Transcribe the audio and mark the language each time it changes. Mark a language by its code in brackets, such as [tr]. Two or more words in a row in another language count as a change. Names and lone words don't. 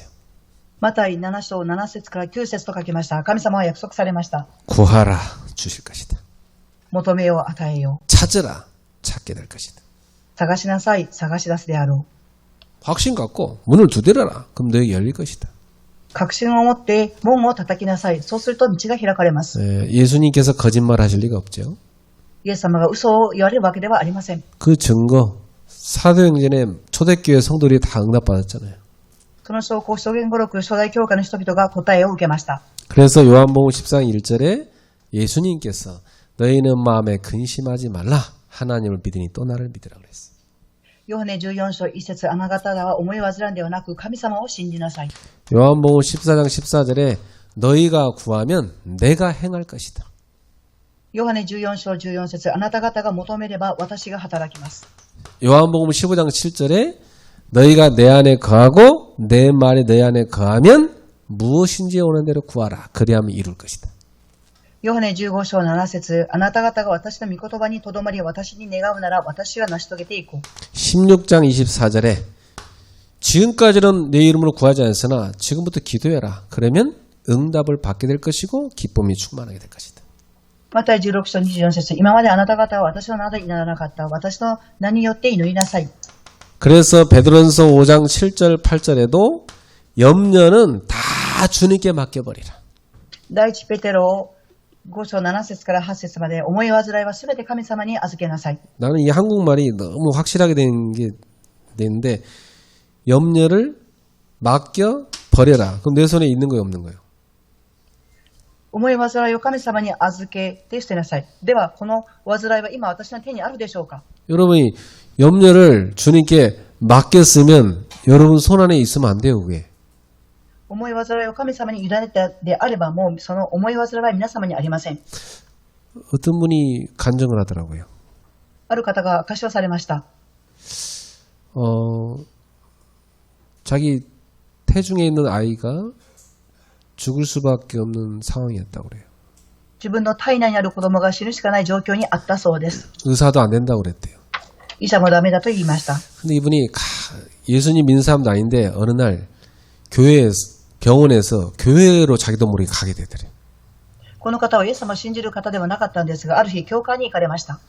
[ja] マタイ7章7節から9節と書きました。神様は約束されました。 [ko] 구하라 주실 것이다. [ja] 求めよう、与えよう。 [ko] 찾으라 찾게 될 것이다. [ja] 探しなさい、探し出すであろう。 [ko] 확신 갖고 문을 두드려라. 그럼 너에게 열릴 것이다. [ja] 確信を持って門を叩きなさい。そうすると道が開かれます。 [ko] 예수님께서 거짓말 하실 리가 없죠. [ja] イエス様が嘘を言われるわけではありません。 [ko] 그 증거 사도행전에 초대교회 성도들이 다 응답받았잖아요. [ja] その証拠、証言語録、初代教会の人々が答えを受けました。 [ko] 그래서 요한복음 14장 1절에 예수님께서 너희는 마음에 근심하지 말라. 하나님을 믿으니 또 나를 믿으라 그랬어요. [ja] ヨハネ14章1節、あなた方は思い煩んではなく神様を信じなさい。 [ko] 요한복음 14장 14절에 너희가 구하면 내가 행할 것이다. [ja] ヨハネ14章14節、あなた方が求めれば私が働きます。 [ko] 요한복음 15장 7절에 너희가 내 안에 거하고 내 말이 너희 안에 거하면 무엇인지 오는 대로 구하라. 그리하면 이룰 것이다. [ja] ヨハネ15章7節、あなた方が私の御言葉にとどまり私に願うなら私が成し遂げていこう。 [ko] 16장 24절에 지금까지는 내 이름으로 구하지 않았으나 지금부터 기도해라. 그러면 응답을 받게 될 것이고 기쁨이 충만하게 될 것이다. [ja] マタイ16章24節、今まであなた方は私の名で祈らなかった。私の名によって祈りなさい。 [ko] 그래서 베드로전서 5장 7절 8절에도 염려는 다 주님께 맡겨버리라. [ja] 第一ペテロ5章7節から8節まで、思い煩いはすべて神様に預けなさい。 [ko] 나는 이 한국말이 너무 확실하게 된 게 되는데 염려를 맡겨버려라. 그럼 내 손에 있는 거예요, 없는 거예요? [ja] 思い煩いを神様に預けて捨てなさい。では、この煩いは今私の手にあるでしょうか？ [ko] 여러분이 염려를 주님께 맡겼으면 여러분 손 안에 있으면 안 돼요, 그게. [ja] 思い煩いを神様に委ねたであれば、もうその思い煩いは皆様にありません。 [ko] 어떤 분이 간증을 하더라고요. [ja] ある方が証しをされました。 [ko] 자기 태중에 있는 아이가 죽을 수밖에 없는 상황이었다고 그래요. [ja] 自分の体内にある子供が死ぬしかない状況にあったそうです。 [ko] 의사도 안 된다고 그랬대요. [ja] 医者もダメだと言いました。 [ko] 근데 이분이 예수님 믿는 사람도 아닌데 어느 날 병원에서 교회로 자기도 모르게 가게 되더래요. [ja] この方はイエス様を信じる方ではなかったんですが、ある日教会に行かれました。